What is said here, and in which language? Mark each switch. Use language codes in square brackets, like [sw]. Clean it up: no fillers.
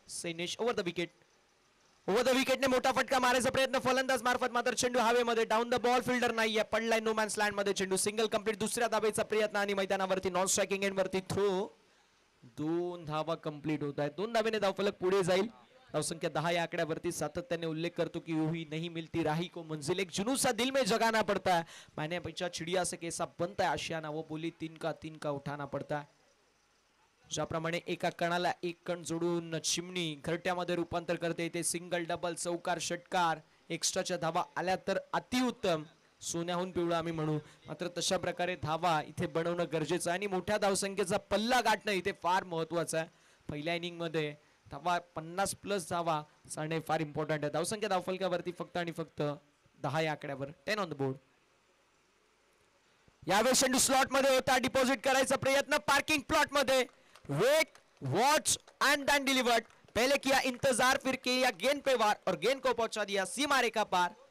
[mr] सैनेश over the wicket. Over the विकेटने मोठा फटका मारायचा प्रयत्न फलंदाज मार्फत. मात्र चेंडू हवेमध्ये. Down the ball. फिल्डर नाहीये. पडलाय नो मॅन्स लँड मध्ये चेंडू. Single complete. दुसऱ्या धावेचा प्रयत्न आणि मैदानावरती नॉन स्ट्रायकिंग एंड वरती थ्रो. 2 धावा कंप्लीट होत आहेत. 2 धावेने धावफलक पुढे जाईल. धावसंख्या 10 या आकड्यावरती. सातत्याने उल्लेख करतो की [hi] यूं ही नहीं मिलती राही को मंजिल, एक जुनून सा दिल में जगाना पड़ता है, मैंने पीछा चिड़िया से कैसा बनता है आशियाना, वो बोली 3 का उठाना पड़ता है. [mr] ज्याप्रमाणे एका कणाला एक कण जोडून चिमणी घरट्यामध्ये रूपांतर करते. ते सिंगल डबल चौकार षटकार एक्स्ट्राच्या धावा आल्या तर अतिउत्तम. सोन्याहून पिवळा आम्ही म्हणू. मात्र तशा प्रकारे धावा इथे बनवणं गरजेचं आहे आणि मोठ्या धावसंख्येचा पल्ला गाठणं इथे फार महत्वाचं आहे. पहिल्या इनिंग मध्ये धावा 50+ धावा साडणे फार इम्पॉर्टंट आहे. धावसंख्या धावफलकावरती फक्त आणि फक्त 10 या आकड्यावर. [en] 10 on the board. [mr] यावेळी चेंडू स्लॉट मध्ये होता. डिपॉझिट करायचा प्रयत्न पार्किंग प्लॉट मध्ये. [en] Wait watch and then delivered. [hi] पहले किया इंतजार फिर किया गेंद पे वार और गेंद को पहुंचा दिया सीमा रेखा पार.